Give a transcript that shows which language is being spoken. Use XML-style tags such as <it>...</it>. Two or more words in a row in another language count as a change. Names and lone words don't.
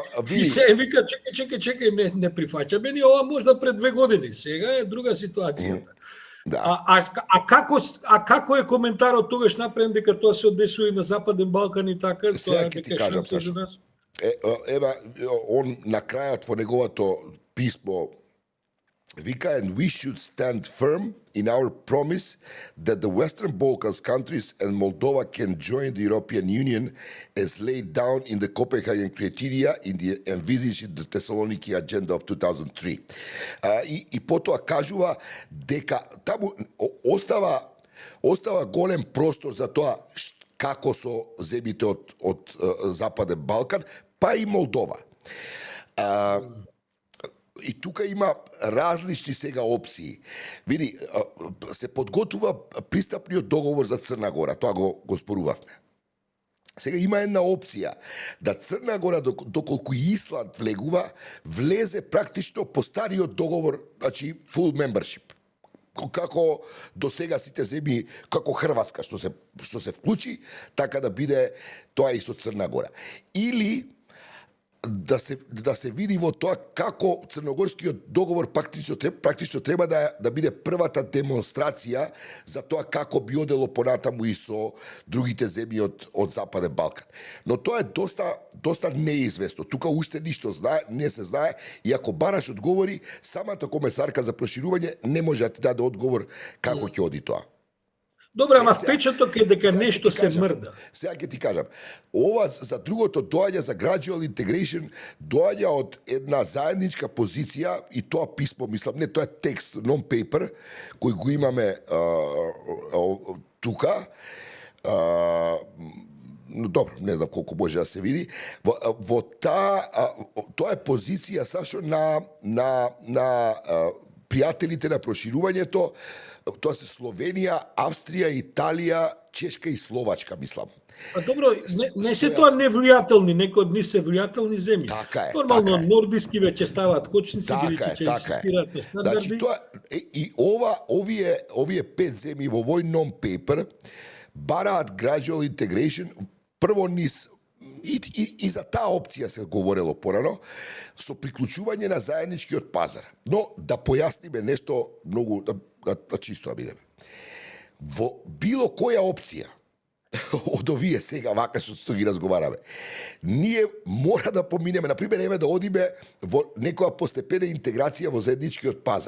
<mk>и се вика, чекај, не прифаќаме ни ова можда пред 2 години, сега е друга ситуацијата. Да. Како е коментарот тогаш направен дека тоа се одесува и на Западен Балкан и така, тоа е дека шанса за нас? Ева, он на крајот во неговото писмо вика,</mk> <en>and we should stand firm in our promise that the Western Balkans countries and Moldova can join the European Union as laid down in the Copenhagen criteria in the envisaged the Thessaloniki agenda of 2003.</en> <mk>И потоа кажува дека таму остава голем простор за тоа како со земите од Западен Балкан, па и Молдова. И тука има различни сега опции. Види, се подготвува пристапниот договор за Црна Гора, тоа го спорувавме. Сега има една опција да Црна Гора, доколку Исланд влезе практично по стариот договор, значи</mk> <en>full membership.</en> <mk>Како до сега сите земји, како Хрватска што се вклучи, така да биде тоа и со Црна Гора. Или да се види во тоа како црногорскиот договор практично треба да биде првата демонстрација за тоа како би одело понатаму и со другите земји од Западен Балкан. Но тоа е доста неизвестно. Тука уште ништо не се знае и ако бараш одговори, самата комесарка за проширување не може да ти даде одговор како ќе оди тоа. Добра, ама впечаток е дека нешто се мрда. Сега ќе ти кажам, ова за другото доаѓа за</mk> <en>gradual integration,</en> <mk>доаѓа од една заедничка позиција и тоа писмо, мислам, не, тоа е текст, non-paper, кој го имаме тука. Но добро, не знам колку може да се види. Во тоа е позиција сашо на пријателите на проширувањето. Тоа се Словенија, Австрија, Италија, Чешка и Словачка, мислам. А добро, не се тоа невлијателни, некои од нив се влијателни земји. Така е. Нормално нордиски веќе ставаат кочници, бидејќи ќе инсистираат на стандарди. Значи тоа и овие 5 земји во овој non-paper бараат</mk> <en>gradual integration,</en> <mk>прво низ и за таа опција се говорело порано, со приклучување на заедничкиот пазар. Но да појасниме нешто многу да чисто бидеме. Во било која опција од овие сега вака што ги разговараме, ние мора да поминеме, например, еве да одиме во некоја постепена интеграција во заедничкиот пазар.</mk>